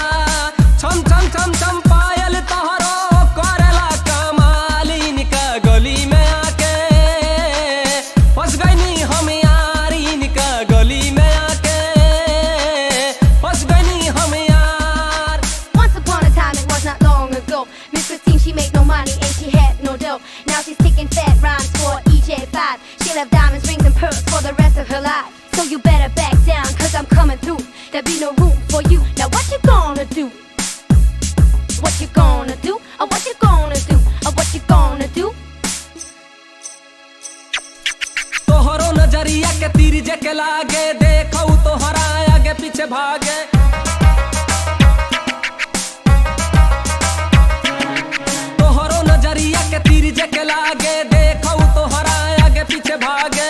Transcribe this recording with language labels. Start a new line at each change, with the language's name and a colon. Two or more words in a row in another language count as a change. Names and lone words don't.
Bhojpuri: छम छम छम छम पायल तोहरो करेला कमाल. इनका गली में आके फंस गई हम यार. इनका गली में आके फंस गई हम यार.
English: Once upon a time, it was not long ago. Miss Christine, she made no money and she had no dough. Now she's kicking fat rhymes for EJ5. She'll have diamonds, rings, and pearls for the rest of her life. So you better back down, cause I'm coming through. There'll be no room for you. Now what you gonna do? What you gonna do? Or what you gonna do? Or what you gonna do?
Bhojpuri: तोहरो नजरिया के तीर जे के लागे देखो तोहरा आगे पीछे भागे. तोहरो नजरिया के तीर जे के लागे देखो तोहरा आगे पीछे भागे.